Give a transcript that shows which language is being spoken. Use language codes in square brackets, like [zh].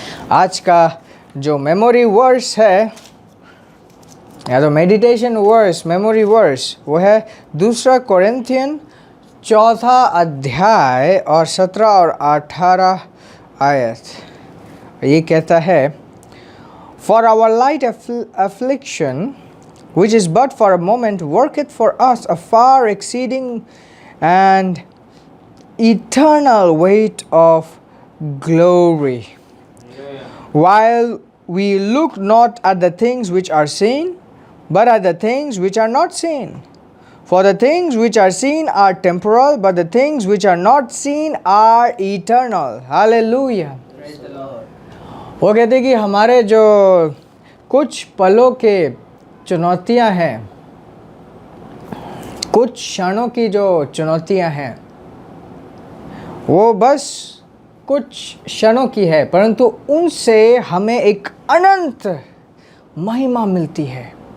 [hi] आज का जो मेमोरी वर्स है या तो मेडिटेशन वर्स, मेमोरी वर्स, वो है 2 कोरिन्थियन 4 अध्याय और 17 और 18 आयत। ये कहता है, [en] For our light affliction, which is but for a moment, worketh for us a far exceeding and eternal weight of glory. While we look not at the things which are seen, but at the things which are not seen. For the things which are seen are temporal, but the things which are not seen are eternal. Hallelujah. Praise the Lord. [hi] वो कहते कि हमारे जो कुछ पलों के चुनौतियां हैं, कुछ क्षणों की जो चुनौतियां हैं, वो बस कुछ क्षणों की है, परंतु उनसे हमें एक अनंत महिमा मिलती है।